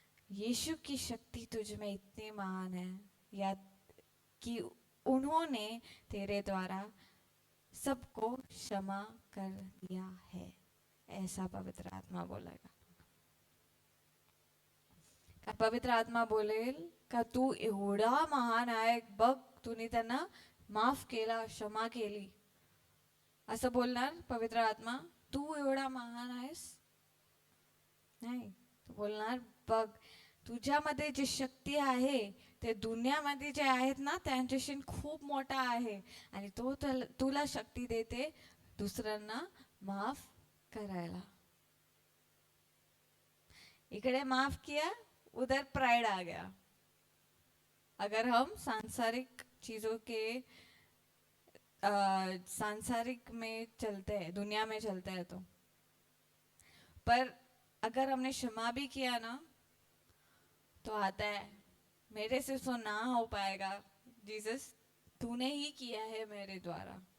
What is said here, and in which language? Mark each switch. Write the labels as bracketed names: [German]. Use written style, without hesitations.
[Hindi] यीशु की शक्ति तुझ में इतनी महान है, या कि उन्होंने तेरे द्वारा सबको क्षमा कर दिया है, ऐसा पवित्र आत्मा बोलेगा. [Marathi] का पवित्र आत्मा बोलेल का तू एवढा महान आहे बघ, तूने त्यांना माफ केला, क्षमा केली, असं बोलणार पवित्र आत्मा? तू एवढा महान आहेस? नाही, तू बोलणार बघ, तुझ्यामध्ये जी शक्ती आहे ते दुनियामध्ये जे आहेत ना त्यांच्याशी खूप मोठा आहे आणि तो तुला शक्ती देते दुसऱ्यांना माफ करायला. [Hindi] इकडे माफ किया, उधर प्राइड आ गया. अगर हम सांसारिक चीजों के सांसारिक में चलते हैं, दुनिया में चलते हैं तो, पर अगर हमने क्षमा भी किया ना तो आता है मेरे से तो ना हो पाएगा जीसस, तूने ही किया है मेरे द्वारा.